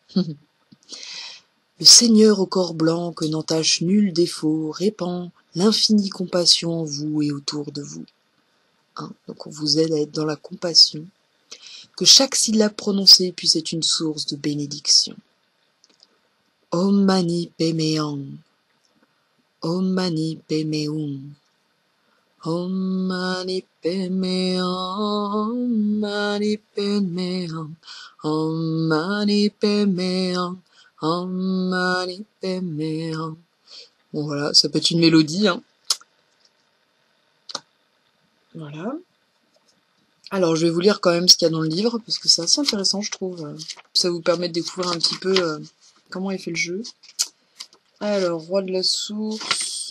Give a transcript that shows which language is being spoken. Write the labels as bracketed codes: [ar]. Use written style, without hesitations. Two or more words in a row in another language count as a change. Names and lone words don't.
[fr] Le Seigneur au corps blanc que n'entache nul défaut répand l'infinie compassion en vous et autour de vous. Donc on vous aide à être dans la compassion. Que chaque syllabe prononcée puisse être une source de bénédiction. [sa] Om Mani Padme Hum. Om Mani Padme Hum. Om Mani Padme Hum. Om Mani Padme Hum. Om Mani Padme Hum. Om Mani Padme Hum. [fr] Bon voilà, ça peut être une mélodie. Voilà. Alors je vais vous lire quand même ce qu'il y a dans le livre, parce que c'est assez intéressant je trouve. Ça vous permet de découvrir un petit peu comment est fait le jeu. Alors, roi de la source...